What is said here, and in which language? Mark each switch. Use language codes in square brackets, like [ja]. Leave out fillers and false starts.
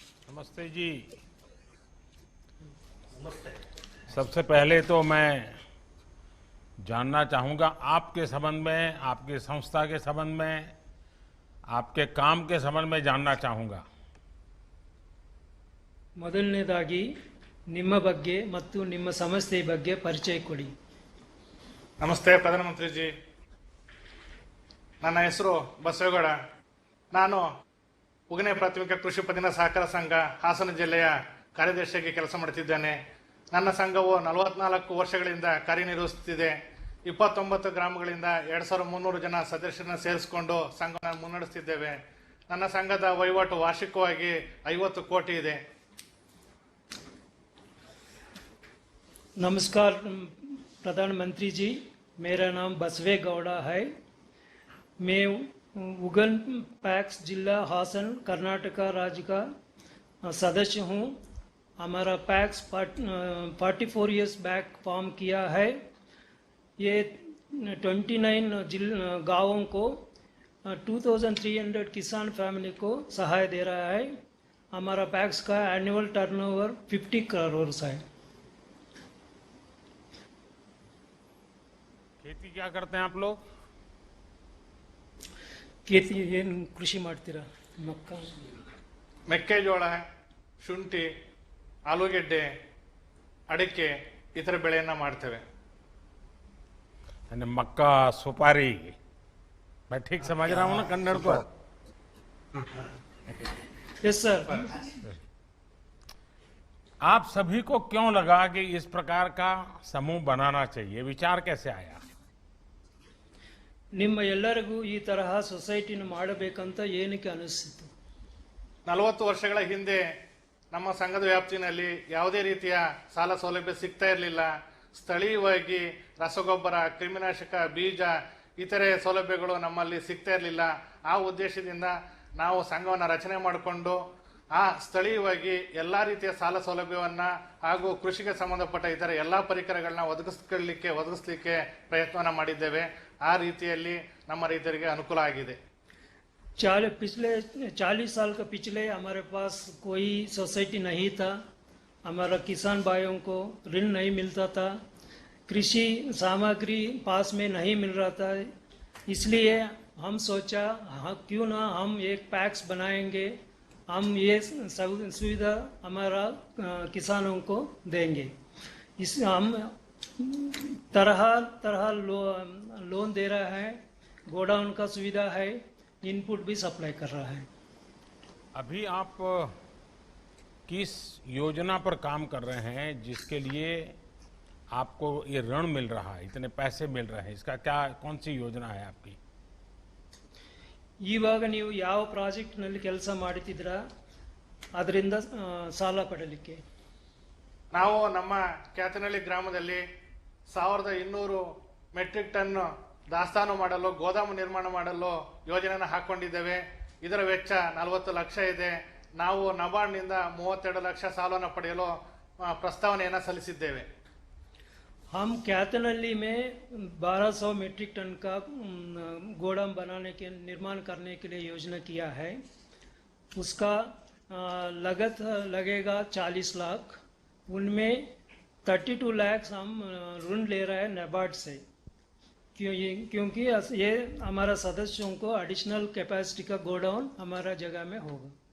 [hi] नमस्ते जी। सबसे पहले तो मैं जानना चाहूंगा आपके संबंध में, आपकी संस्था के संबंध में, आपके काम के संबंध में जानना चाहूंगा। [kn] ಮೊದಲನೇದಾಗಿ ನಿಮ್ಮ ಬಗ್ಗೆ ಮತ್ತು ನಿಮ್ಮ ಸಂಸ್ಥೆ ಬಗ್ಗೆ ಪರಿಚಯ ಕೊಡಿ. ನಮಸ್ತೆ ಪ್ರಧಾನಮಂತ್ರಿ ಜಿ, ನನ್ನ ಹೆಸರು ಬಸವೇಗೌಡ. ನಾನು ಉಗನೆ ಪ್ರಾಥಮಿಕ ಕೃಷಿ ಪತ್ತಿನ ಸಹಕಾರ ಸಂಘ ಹಾಸನ ಜಿಲ್ಲೆಯ ಕಾರ್ಯದರ್ಶಿಯಾಗಿ ಕೆಲಸ ಮಾಡುತ್ತಿದ್ದೇನೆ. ನನ್ನ ಸಂಘವು 44 ವರ್ಷಗಳಿಂದ ಕಾರ್ಯನಿರ್ವಹಿಸುತ್ತಿದೆ. 29 ಗ್ರಾಮಗಳಿಂದ 2,300 ಜನ ಸದಸ್ಯರನ್ನು ಸೇರಿಸಿಕೊಂಡು ಸಂಘವನ್ನು ಮುನ್ನಡೆಸುತ್ತಿದ್ದೇವೆ. ನನ್ನ ಸಂಘದ ವಹಿವಾಟು ವಾರ್ಷಿಕವಾಗಿ 50 ಕೋಟಿ ಇದೆ. [hi] नमस्कार प्रधानमंत्री जी, मेरा नाम बसवे गौड़ा है। मैं उगन पैक्स जिला हासन कर्नाटका राज्य का सदस्य हूँ। हमारा पैक्स 44 इयर्स बैक फॉर्म किया है। ये 29 गाँवों को 2,300 किसान फैमिली को सहाय दे रहा है। हमारा पैक्स का एनुअल टर्नओवर 50 करोड़ है। खेती क्या करते हैं आप लोग? [kn] खेती ಏನು ಕೃಷಿ ಮಾಡ್ತೀರಾ? ಮಕ್ಕ ಮೆಕ್ಕೆಜೋಳ, ಶುಂಠಿ, ಆಲೂಗೆಡ್ಡೆ, ಅಡಿಕೆ ಈ ಥರ ಬೆಳೆಯನ್ನು ಮಾಡ್ತೇವೆ. [hi] यानी मक्का, सुपारी, मैं ठीक समझ रहा हूँ ना कन्नड़ को? Yes sir. आप सभी को क्यों लगा कि इस प्रकार का समूह बनाना चाहिए? विचार कैसे आया? [kn] ನಿಮ್ಮ ಎಲ್ಲರಿಗೂ ಈ ತರಹ ಸೊಸೈಟಿನ ಮಾಡಬೇಕಂತ ಏನಕ್ಕೆ ಅನಿಸ್ತಿತ್ತು? 40 ವರ್ಷಗಳ ಹಿಂದೆ ನಮ್ಮ ಸಂಘದ ವ್ಯಾಪ್ತಿನಲ್ಲಿ ಯಾವುದೇ ರೀತಿಯ ಸಾಲ ಸೌಲಭ್ಯ ಸಿಗ್ತಾ ಇರಲಿಲ್ಲ. ಸ್ಥಳೀಯವಾಗಿ ರಸಗೊಬ್ಬರ, ಕ್ರಿಮಿನಾಶಕ, ಬೀಜ ಇತರೆ ಸೌಲಭ್ಯಗಳು ನಮ್ಮಲ್ಲಿ ಸಿಗ್ತಾ ಇರಲಿಲ್ಲ. ಆ ಉದ್ದೇಶದಿಂದ ನಾವು ಸಂಘವನ್ನು ರಚನೆ ಮಾಡಿಕೊಂಡು ಆ ಸ್ಥಳೀಯವಾಗಿ ಎಲ್ಲ ರೀತಿಯ ಸಾಲ ಸೌಲಭ್ಯವನ್ನು ಹಾಗೂ ಕೃಷಿಗೆ ಸಂಬಂಧಪಟ್ಟ ಇತರ ಎಲ್ಲ ಪರಿಕರಗಳನ್ನ ಒದಗಿಸಲಿಕ್ಕೆ ಪ್ರಯತ್ನವನ್ನು ಮಾಡಿದ್ದೇವೆ. ಆ ರೀತಿಯಲ್ಲಿ ನಮ್ಮ ರೈತರಿಗೆ ಅನುಕೂಲ ಆಗಿದೆ. [hi] पिछले 40 साल का पिछले हमारे पास कोई सोसाइटी नहीं था। हमारा किसान भाइयों को ऋण नहीं मिलता था, कृषि सामग्री पास में नहीं मिल रहा था। इसलिए हम सोचा क्यों ना हम एक पैक्स बनाएंगे, हम ये सुविधा हमारा किसानों को देंगे। इस हम तरह तरह लोन दे रहा है, गोडाउन का सुविधा है, इनपुट भी सप्लाई कर रहा है। अभी आप किस योजना पर काम कर रहे हैं जिसके लिए आपको ये ऋण मिल रहा है, इतने पैसे मिल रहे हैं? इसका क्या, कौन सी योजना है आपकी? [kn] ಇವಾಗ ನೀವು ಯಾವ ಪ್ರಾಜೆಕ್ಟ್ನಲ್ಲಿ ಕೆಲಸ ಮಾಡುತ್ತಿದ್ದೀರಾ ಅದರಿಂದ ಸಾಲ ಪಡಲಿಕ್ಕೆ? ನಾವು ನಮ್ಮ ಕ್ಯಾತನಹಳ್ಳಿ ಗ್ರಾಮದಲ್ಲಿ 1200 ಮೆಟ್ರಿಕ್ ಟನ್ ದಾಸ್ತಾನು ಮಾಡಲು ಗೋದಾಮು ನಿರ್ಮಾಣ ಮಾಡಲು ಯೋಜನೆಯನ್ನು ಹಾಕೊಂಡಿದ್ದೇವೆ. ಇದರ ವೆಚ್ಚ 40 ಲಕ್ಷ ಇದೆ. ನಾವು ನಬಾರ್ಡ್ನಿಂದ 32 ಲಕ್ಷ ಸಾಲವನ್ನು ಪಡೆಯಲು ಪ್ರಸ್ತಾವನೆಯನ್ನು ಸಲ್ಲಿಸಿದ್ದೇವೆ. [hi] हम कैथनहल्ली में 1200 मीट्रिक टन का गोदाम बनाने के निर्माण करने के लिए योजना किया है. उसका लागत लगेगा 40 लाख. उनमें 32 लाख हम ऋण ले रहे हैं नाबार्ड से, क्योंकि ये हमारा सदस्यों को एडिशनल कैपेसिटी का गोडाउन हमारा जगह में होगा.